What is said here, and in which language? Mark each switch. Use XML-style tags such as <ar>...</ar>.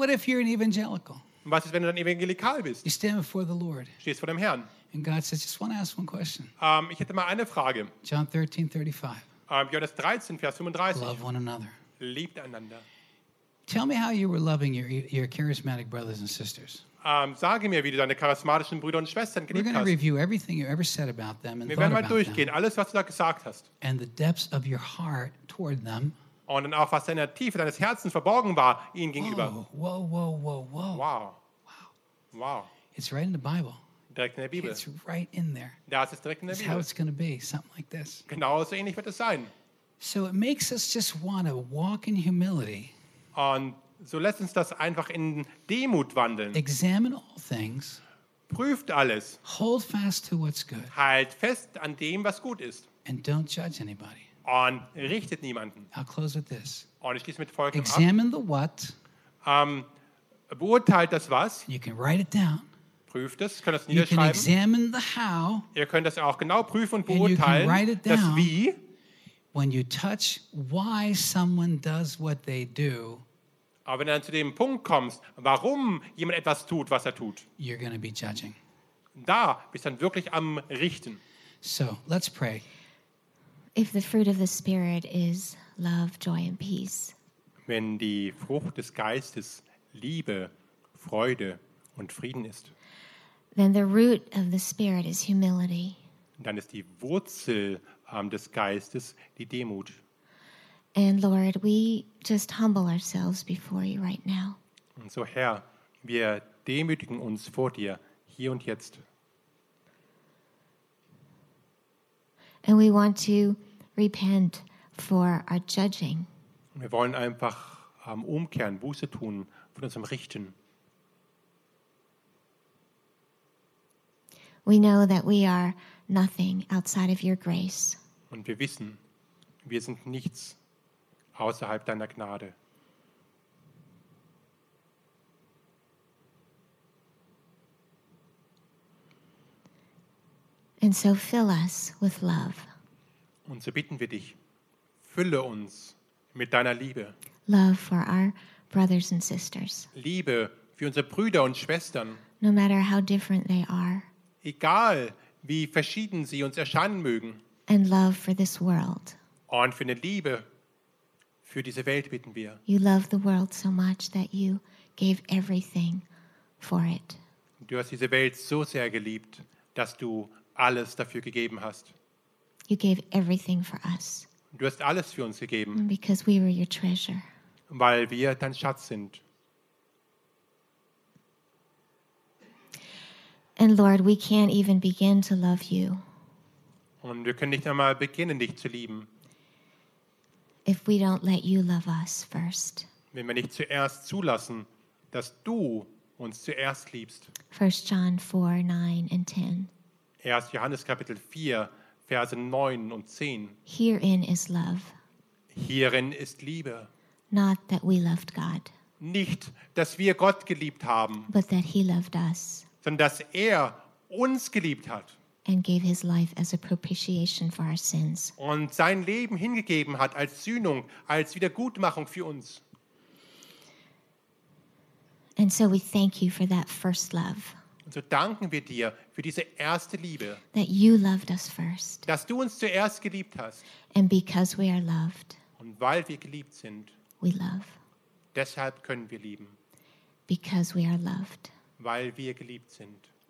<en>What if you're an evangelical?</en> <de>Was ist, wenn du ein Evangelikal bist?</de> <en>You stand before the Lord.</en> <de>Stehst vor dem Herrn.</de> <en>And God says, just want to ask one question.</en> <de>Ich hätte mal eine Frage.</de> <en>John 13, 35.</en> <de>Johannes 13, Vers 35.</de> <en>Love one another.</en> <de>Liebt einander.</de> <en>Tell me how you were loving your charismatic brothers and sisters.</en> <de>Sage mir, wie du deine charismatischen Brüder und Schwestern geliebt hast.</de> <en>We're going to review everything you ever said about them and thought about</en> <de>Wir werden mal durchgehen, alles, was du da gesagt hast.</de> <en>And the depths of your heart toward them.</en> <de>Und dann auch, was in der Tiefe deines Herzens verborgen war, ihnen gegenüber.</de> <en>Whoa, whoa, whoa, whoa. Wow. Wow. It's right in the Bible.</en> <de>Direkt in der Bibel.</de> <en>It's right in there.</en> <de>Das ist direkt in der Bibel.</de> <en>It's how it's going to be, something like this.</en> <de>Genau so ähnlich wird es sein.</de> <en>So it makes us just want to walk in humility.</en> <de>Und so lässt uns das einfach in Demut wandeln.</de> <en>Examine all things.</en> <de>Prüft alles.</de> <en>Hold fast to what's good.</en> <de>Halt fest an dem, was gut ist.</de> <en>And don't judge anybody.</en> <de>Und richtet niemanden.</de> <en>I'll close with this.</en> <de>Und ich schließe mit Folgendem</de> <en>ab. Examine the what.</en> <de>Beurteilt das was.</de> <en>You can write it down.</en> <de>Prüft es, könnt es niederschreiben.</de> <en>You can examine the how.</en> <de>Ihr könnt das auch genau prüfen und beurteilen.</de> <en>And you can write it down.</en> <de>Das wie.</de> <en>When you touch why someone does what they do,</en> <de>aber wenn du dann zu dem Punkt kommst, warum jemand etwas tut, was er tut,</de> <en>you're gonna be judging.</en> <de>Da bist du dann wirklich am Richten.</de> <en>So, let's pray. If the fruit of the Spirit is love, joy and peace,</en> <de>wenn die Frucht des Geistes Liebe, Freude und Frieden ist,</de> <en>then the root of the Spirit is humility.</en> <de>Dann ist die Wurzel des Geistes die Demut.</de> <en>And Lord, we just humble ourselves before you right now.</en> <de>Und so Herr, wir demütigen uns vor dir hier und jetzt.</de> <en>And we want to repent for our judging.</en> <de>Wir wollen einfach umkehren, Buße tun von unserem Richten.</de> <en>We know that we are nothing outside of your grace.</en> <de>Und wir wissen, wir sind nichts außerhalb deiner Gnade.</de> <en>And so fill us with love.</en> <de>Und so bitten wir dich, fülle uns mit deiner Liebe.</de> <en>Love for our brothers and sisters.</en> <de>Liebe für unsere Brüder und Schwestern.</de> <en>No matter how different they are.</en> <de>Egal, wie verschieden sie uns erscheinen mögen.</de> <en>And love for this world.</en> <de>Und für eine Liebe für diese Welt bitten wir.</de> <en>You love the world so much that you gave everything for it.</en> <de>Du hast diese Welt so sehr geliebt, dass du alles dafür gegeben hast.</de> <en>You gave everything for us.</en> <de>Du hast alles für uns gegeben.</de> <en>Because we were your treasure.</en> <de>Weil wir dein Schatz sind.</de> <en>And Lord, we can't even begin to love you.</en> <de>Und wir können nicht einmal beginnen, dich zu lieben.</de> <en>If we don't let you love us first.</en> <de>Wenn wir nicht zuerst zulassen, dass du uns zuerst liebst.</de> <en>1 John 4, 9 and 10.</en> <de>1. Johannes Kapitel 4, Verse 9 und 10.</de> <en>Herein is love.</en> <de>Hierin ist Liebe.</de> <en>Not that we loved God.</en> <de>Nicht, dass wir Gott geliebt haben.</de> <en>But that he loved us.</en> <de>Sondern dass er uns geliebt hat.</de> <en>And gave his life as a propitiation for our sins.</en> <de>Und sein Leben hingegeben hat als Sühnung, als Wiedergutmachung für uns.</de> <en>And so we thank you for that first love.</en> <de>Und so danken wir dir für diese erste Liebe.</de> <en>That you loved us first.</en> <de>Dass du uns zuerst geliebt hast.</de> <en>And because we are loved.</en> <de>Und weil wir geliebt sind.</de> <en>We love.</en> <de>Deshalb können wir lieben.</de> <en>Because we are loved.</en> <de>Weil wir geliebt sind.</de>